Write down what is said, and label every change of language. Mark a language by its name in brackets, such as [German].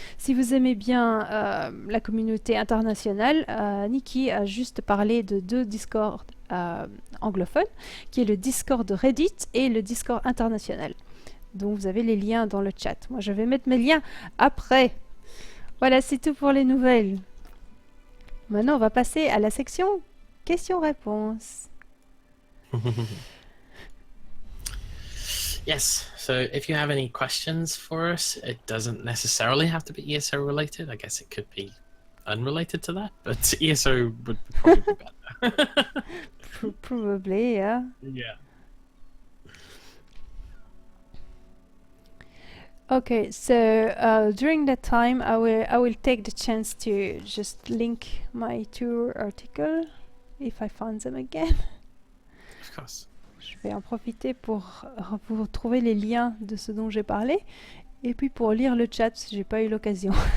[French] Si vous aimez bien la communauté internationale, Nikki a juste parlé de 2 Discords anglophones, qui est le Discord de Reddit et le Discord international. Donc vous avez les liens dans le chat. Moi, je vais mettre mes liens après. Voilà, c'est tout pour les nouvelles. Maintenant, on va passer à la section questions-réponses. [English] Yes, so if you have any questions for us, it doesn't necessarily have to be ESO related. I guess it could be unrelated to that, but ESO would probably be better. Probably, yeah. Yeah. Okay, so during that time, I will take the chance to just link my 2 articles, if I find them again. Of course. [French] Je vais en profiter pour vous trouver les liens de ce dont j'ai parlé, et puis pour lire le chat, si j'ai pas eu l'occasion.